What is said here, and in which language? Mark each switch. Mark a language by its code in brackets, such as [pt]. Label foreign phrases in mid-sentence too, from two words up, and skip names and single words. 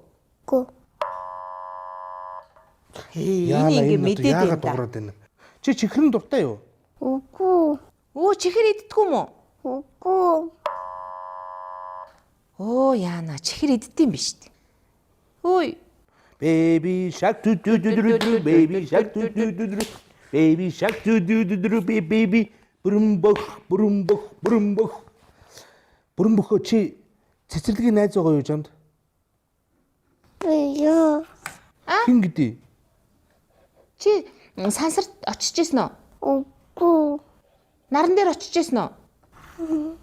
[mn] Үгүй. Энийг ингэ мэдээд яагаад байна да. дуурайд байна? Чи чихрэн дуртай юу? Үгүй. Чихэр иддэггүй мó? Үгүй. Яана чихэр иддэм биш үү? Үй. [en] Baby shark do do do do do baby shark do do do do baby shark do do do do baby [mn] бүрэмбөх бүрэмбөхөө чи цэцэрлэгийн найз байгаа юу чамд? Юу. Хин гэдэг? Чи сансарт очиж ирсэн үү? Үгүй. Наран дээр очиж ирсэн үү?